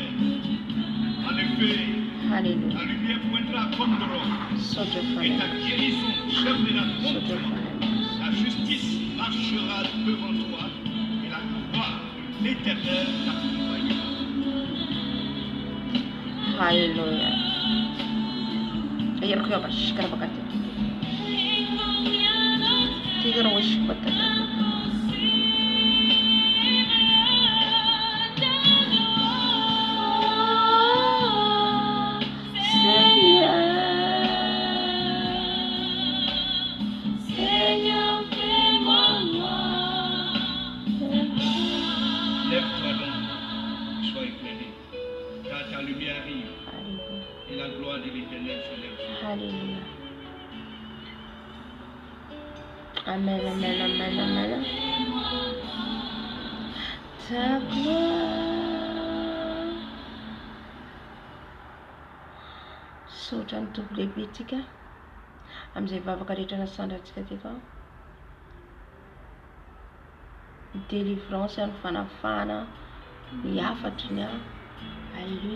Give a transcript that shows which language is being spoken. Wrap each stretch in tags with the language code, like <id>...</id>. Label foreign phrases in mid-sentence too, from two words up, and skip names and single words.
<fr>En effet, ta lumière pointera comme de l'or. Et ta guérison germera contre toi. La justice marchera devant toi et la gloire de l'Éternel t'accompagnera. Alléluia. Ayarkuya bashikara bakati. Tigara washikata. Seigneur, fais-moi gloire. Lève-toi donc, sois éclairé, car ta lumière arrive. Et la gloire de l'Éternel se lève sur toi. Alléluia. Amen, amen, amen, amen. Ta gloire.</fr> <mg>Sotra ny toby lehibe tsika amin'izay vavaka rehetra nasandratsika teto. Ny délivrance, ny fanafana, ny afatry ny Alléluia.</mg>